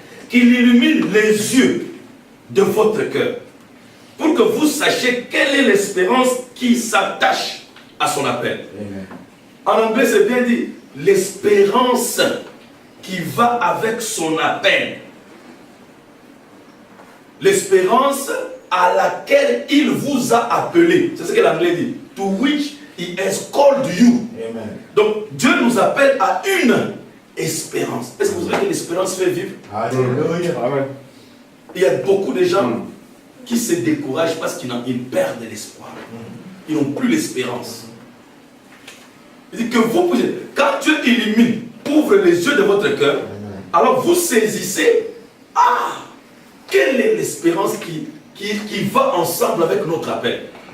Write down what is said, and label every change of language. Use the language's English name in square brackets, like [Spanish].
[French] Qu'il illumine les yeux de votre cœur pour que vous sachiez quelle est l'espérance qui s'attache à son appel. Amen. En anglais, c'est bien dit, l'espérance qui va avec son appel. L'espérance à laquelle il vous a appelé. C'est ce que l'anglais dit. [English] To which he has called you. [French] Amen. Donc, Dieu nous appelle à une espérance. Est-ce que vous savez que l'espérance fait vivre? Alléluia. Amen. Il y a beaucoup de gens qui se découragent parce qu'ils perdent l'espoir. Ils n'ont plus l'espérance. Il dit que vous pouvez, quand Dieu illumine, ouvre les yeux de votre cœur, alors vous saisissez, quelle est l'espérance qui va ensemble avec notre appel?